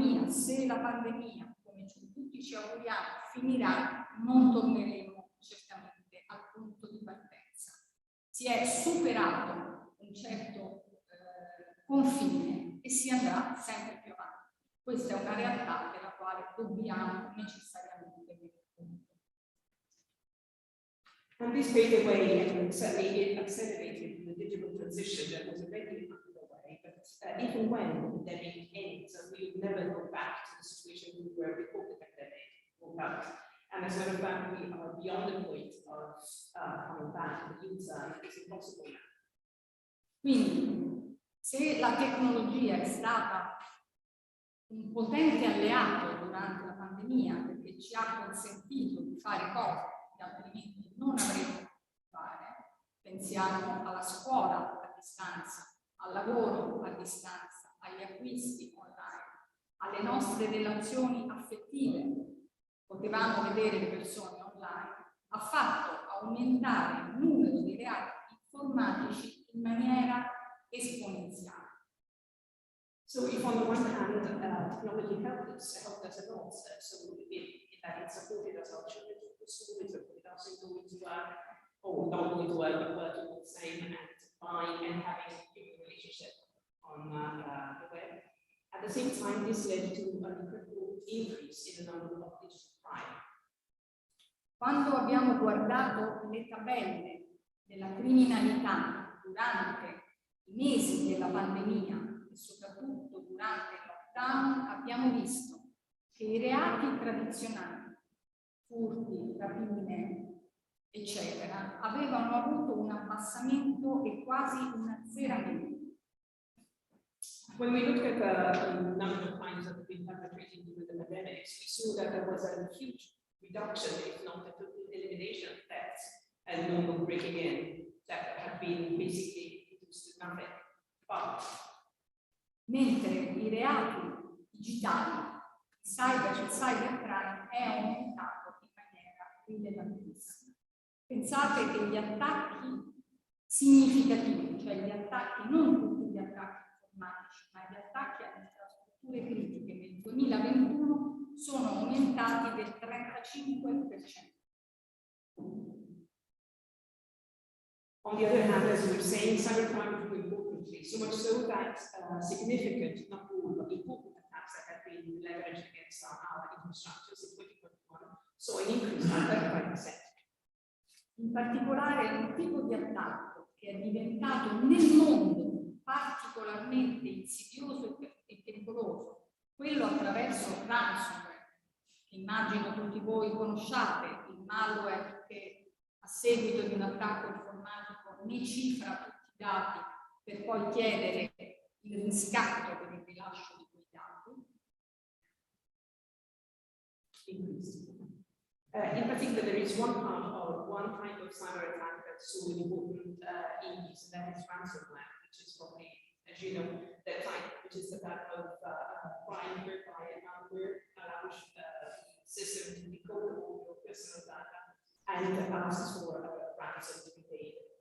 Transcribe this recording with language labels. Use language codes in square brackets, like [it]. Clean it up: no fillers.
[it] Se la pandemia, come tutti ci auguriamo, finirà, non torneremo certamente al punto di partenza. Si è superato un certo confine e si andrà sempre più avanti. Questa è una realtà della quale dobbiamo necessariamente tenere conto. [en] And this paved the way and certainly it accelerated the digital transition that was already underway. But even when the pandemic ends, we will never go back to the situation we were before the pandemic. And as a matter of fact, we are beyond the point of coming back. The user is impossible. [it] Quindi, se la tecnologia è stata un potente alleato durante la pandemia perché ci ha consentito di fare cose che altrimenti non avremmo potuto fare, pensiamo alla scuola a distanza, al lavoro a distanza, agli acquisti online, alle nostre relazioni affettive. Potevamo vedere le persone online, ha fatto aumentare il numero di reati informatici in maniera esponenziale. [en] So if on the one hand, technology helped us a lot, so it supported us, our children to the school, it supported us in going to work, or not going to work, but working all the same, and buying and having a human relationship on the web. At the same time, this led to an incredible increase in the number of digital crime. [it] Quando abbiamo guardato le tabelle della criminalità durante i mesi della pandemia, e soprattutto durante il lockdown, abbiamo visto che i reati tradizionali, furti, rapine, eccetera, avevano avuto un abbassamento e quasi un azzeramento. [en] When we looked at the number of crimes that have been perpetrated during the pandemic, we saw that there was a huge reduction, if not a total elimination of thefts and normal breaking in that have been basically reduced to nothing. But [it] mentre i reati digitali, il cybercrime è aumentato in maniera rilevantissima. Pensate che gli attacchi significativi, cioè gli attacchi, non tutti gli attacchi informatici, ma gli attacchi alle infrastrutture critiche nel 2021 sono aumentati del 35%. [en] on the other hand, as we were saying, cybercrime grew importantly, so much so that significant, not all, but important attacks that have been leveraged against our infrastructures in 2021 saw an increase by 35%. [it] In particolare un tipo di attacco che è diventato nel mondo particolarmente insidioso e pericoloso, quello attraverso ransomware, che immagino tutti voi conosciate, il malware che a seguito di un attacco informatico ne cifra tutti i dati per poi chiedere il riscatto per il rilascio di quei dati. [en] In particular, there is one type of cyber attack that's so important in use, and that is ransomware, which is probably, as you know, that type, which is the type of crime whereby a malware allows the system to decode all your personal data and asks for a ransom to be paid